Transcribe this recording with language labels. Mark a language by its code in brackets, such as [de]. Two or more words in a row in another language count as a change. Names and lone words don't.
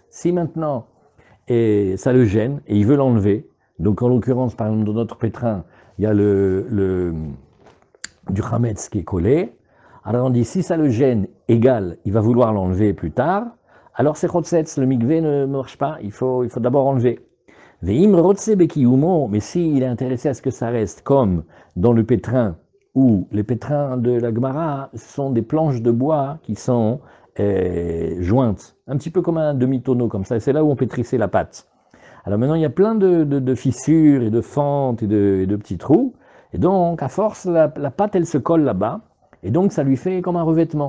[fr] Si maintenant, et ça le gêne, et il veut l'enlever, donc en l'occurrence, par exemple, dans notre pétrin, il y a du chametz qui est collé, alors on dit si ça le gêne, égal, il va vouloir l'enlever plus tard, alors c'est chotzetz, le mikvé ne marche pas, il faut d'abord enlever. [he] ואם רוצה בקיומו, [fr] mais s'il est intéressé à ce que ça reste comme dans le pétrin, où les pétrins de la Gemara sont des planches de bois qui sont jointes, un petit peu comme un demi-tonneau comme ça, et c'est là où on pétrissait la pâte. Alors maintenant, il y a plein de fissures et de fentes et de petits trous, et donc à force, la pâte, elle se colle là-bas, et donc ça lui fait comme un revêtement.